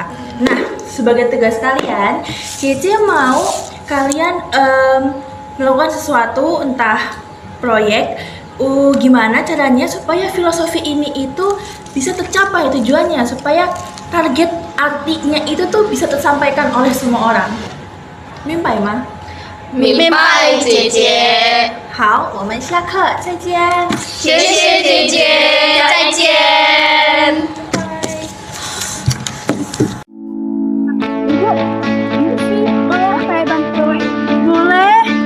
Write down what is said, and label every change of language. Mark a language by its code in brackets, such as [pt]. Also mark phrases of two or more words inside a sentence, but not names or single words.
[id] Nah, sebagai tugas kalian, Cici mau kalian melakukan sesuatu, entah proyek, gimana caranya supaya filosofi ini itu bisa tercapai tujuannya, supaya target artinya itu tuh bisa tersampaikan oleh semua orang. [zh] Mimpai 吗？明白，姐姐。好，我们下课再见。谢谢姐姐，再见。 [id] Boleh?